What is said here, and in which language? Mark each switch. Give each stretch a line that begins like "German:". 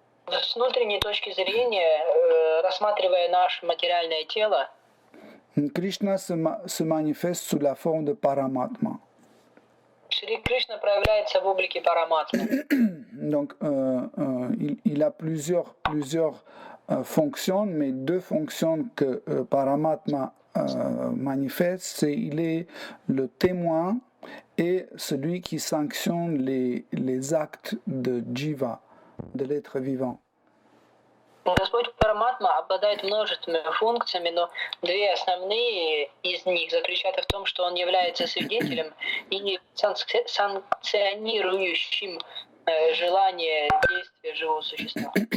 Russian: С внутренней точки зрения, рассматривая наше материальное тело,
French: Krishna se manifeste sous la forme de Paramatma.
Russian: Шри Кришна проявляется в облике Параматмы.
French: Donc, il a plusieurs fonctions, mais 2 fonctions que Paramatma manifeste, c'est il est le témoin et celui qui sanctionne les actes de Jiva, de l'être vivant.
Russian: Господь Параматма обладает множествами функциями, но 2 основные из них заключаются в том, что он является свидетелем и санкционирующим желание действия живого существа.